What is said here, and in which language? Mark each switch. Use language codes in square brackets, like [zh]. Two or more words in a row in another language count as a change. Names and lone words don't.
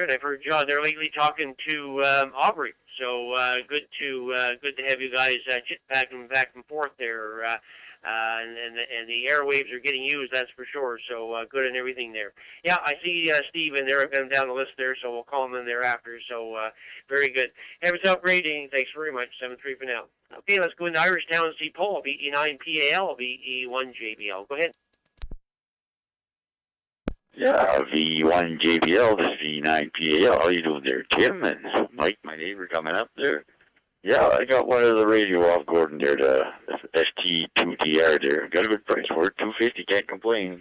[en] And I've heard John there lately talking to Aubrey. So good to have you guys chit back and forth there. And the airwaves are getting used, that's for sure. So good and everything there. Yeah, I see Steve in there. I've got him down the list there, so we'll call him in there after. So very good. Have yourself a great evening. Thanks very much. 7-3 for now. Okay, let's go into Irishtown and see Paul. VE9PAL, VE1JBL. Go ahead. Yeah, VE1JBL, this is VE9PAL. How you doing there, Tim? And Mike, my neighbor, coming up there. Yeah, I got one of the radio off Gordon there, the ST2TR there. Got a good price for it, $250, can't complain.